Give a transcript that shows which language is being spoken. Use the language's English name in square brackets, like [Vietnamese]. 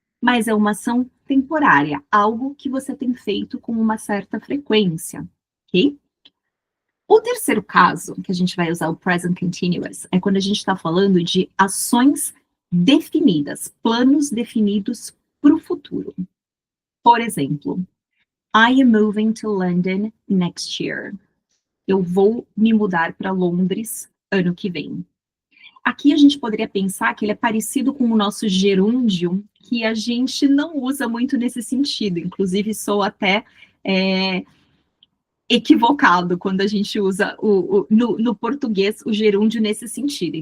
[Portuguese] Mas é uma ação temporária, algo que você tem feito com uma certa frequência, ok? O terceiro caso, que a gente vai usar o present continuous, é quando a gente está falando de ações definidas, planos definidos para o futuro. Por exemplo, [English] I am moving to London next year. [Portuguese] Eu vou me mudar para Londres ano que vem. Aqui a gente poderia pensar que ele é parecido com o nosso gerúndio, que a gente não usa muito nesse sentido. Inclusive, sou até equivocado quando a gente usa no português o gerúndio nesse sentido.